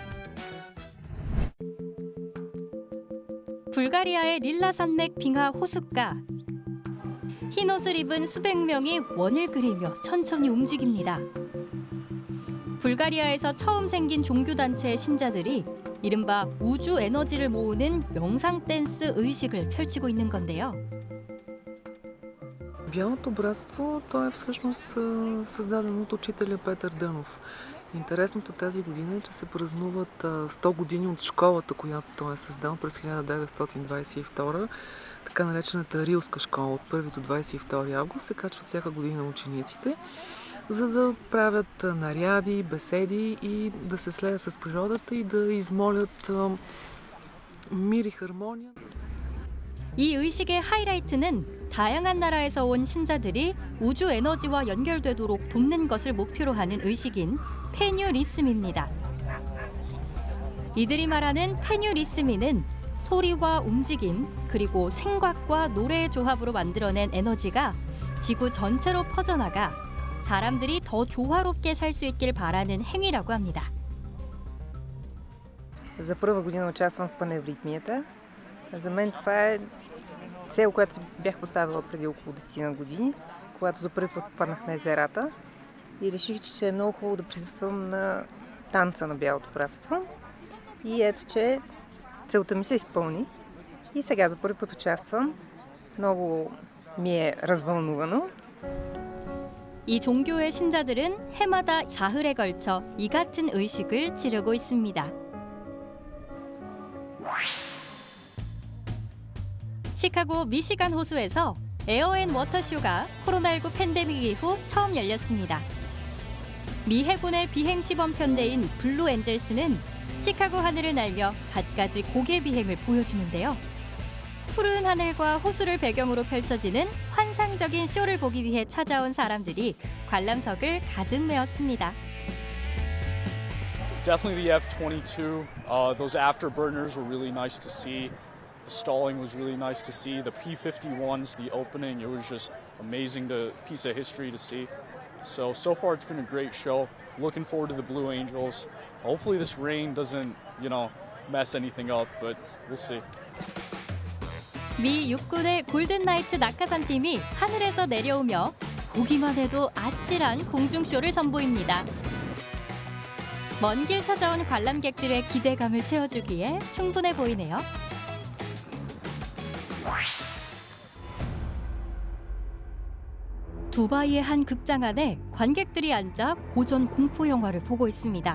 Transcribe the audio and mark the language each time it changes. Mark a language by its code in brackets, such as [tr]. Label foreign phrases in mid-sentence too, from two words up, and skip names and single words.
[ko] 불가리아의 릴라 산맥 빙하 호숫가. 흰 옷을 입은 수백 명이 원을 그리며 천천히 움직입니다. 불가리아에서 처음 생긴 종교단체의 신자들이 이른바 우주 에너지를 모으는 명상 댄스 의식을 펼치고 있는 건데요. [bg] Бялото братство, то е всъщност създадено от учителя Петър Дънов. Интересното тази година е, че се празнуват 100 години от школата, която той е създал през 1922, така наречената Рилска школа. От 1 до 22 август се качват всяка година учениците, за да правят наряди, беседи и да се слеят с природата и да измолят мир и хармония. [ko] 이 의식의 하이라이트는 다양한 나라에서 온 신자들이 우주 에너지와 연결되도록 돕는 것을 목표로 하는 의식인 페뉴리스미입니다. 이들이 말하는 페뉴리스미는 소리와 움직임, 그리고 생각과 노래의 조합으로 만들어낸 에너지가 지구 전체로 퍼져나가 사람들이 더 조화롭게 살 수 있길 바라는 행위라고 합니다. [bg] За първа година участвам в паневритмията. За мен това е цел, която си бях поставила преди около 10 години, когато за първи път попаднах на езерата и реших, че е много хубаво да присъствам на танца на Бялото братство. И ето, че целта ми се изпълни и сега за първи път участвам Много ми е развълнувано. [ko] 이 종교의 신자들은 해마다 사흘에 걸쳐 이 같은 의식을 치르고 있습니다. 시카고 미시간 호수에서 에어앤워터쇼가 코로나19 팬데믹 이후 처음 열렸습니다. 미 해군의 비행 시범 편대인 블루 엔젤스는 시카고 하늘을 날며 갖가지 고개 비행을 보여주는데요. 푸른 하늘과 호수를 배경으로 펼쳐지는 환상적인 쇼를 보기 위해 찾아온 사람들이 관람석을 가득 메웠습니다. [en] Definitely the F-22. Those afterburners were really nice to see. The stalling was really nice to see. The P-51s, the opening, it was just amazing piece of history to see. So far it's been a great show. Looking forward to the Blue Angels. Hopefully this rain doesn't, mess anything up, but we'll see. [ko] 미 육군의 골든 나이츠 낙하산 팀이 하늘에서 내려오며 보기만 해도 아찔한 공중쇼를 선보입니다. 먼 길 찾아온 관람객들의 기대감을 채워주기에 충분해 보이네요. 두바이의 한 극장 안에 관객들이 앉아 고전 공포 영화를 보고 있습니다.